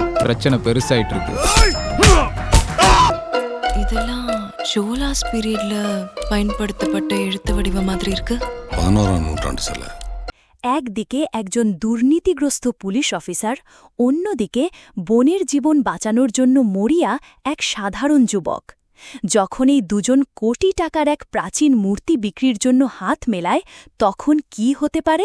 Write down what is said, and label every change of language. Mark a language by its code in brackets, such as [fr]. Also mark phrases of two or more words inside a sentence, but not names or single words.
[ta] பிரச்சனை பெருசாயிட்டு இருக்கு. இதெல்லாம் சோலாஸ் பீரியட்ல பயன்படுத்தப்பட்ட எழுத்து வடிவ மாதிரி இருக்கு. 11ஆம் নূറ്റാண்டு சிலை। [bn] একদিকে একজন দুর্নীতিগ্রস্ত পুলিশ অফিসার, অন্যদিকে বোনের জীবন বাঁচানোর জন্য মরিয়া এক সাধারণ যুবক। যখন এই দুজন কোটি টাকার এক প্রাচীন মূর্তি বিক্রির জন্য হাত মেলায়, তখন কি হতে পারে?